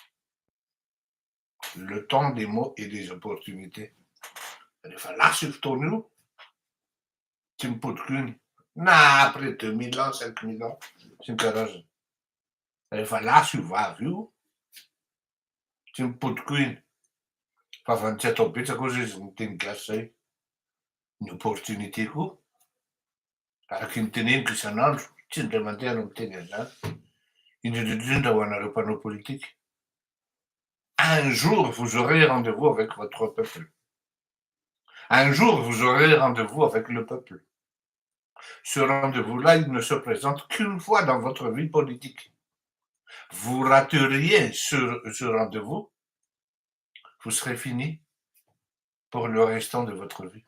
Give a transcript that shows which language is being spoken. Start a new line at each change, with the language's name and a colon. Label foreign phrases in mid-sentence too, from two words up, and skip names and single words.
French: Le temps des mots et des opportunités.
Malagasy: Rehefa lasa io fotoana io, tsy mipodiko iny na
French: après 2000 ans, 5000 ans
Malagasy: sy ny karazany. Rehefa lasa io vavy io, tsy mipodiko iny. Fa avy tsy atao betsaka ozy izy miteny gasy zay. Ny opportunité koa, araky ny teneniko isan'andro, tsy indray mandeha no miteny an'izany, indrindrindrindra ho anareo mpanao politique.
French: Un jour vous aurez rendez-vous avec votre peuple. Un jour vous aurez rendez-vous avec le peuple. Ce rendez-vous-là, il ne se présente qu'une fois dans votre vie politique. vous rateriez ce rendez-vous, vous serez fini pour le restant de votre vie.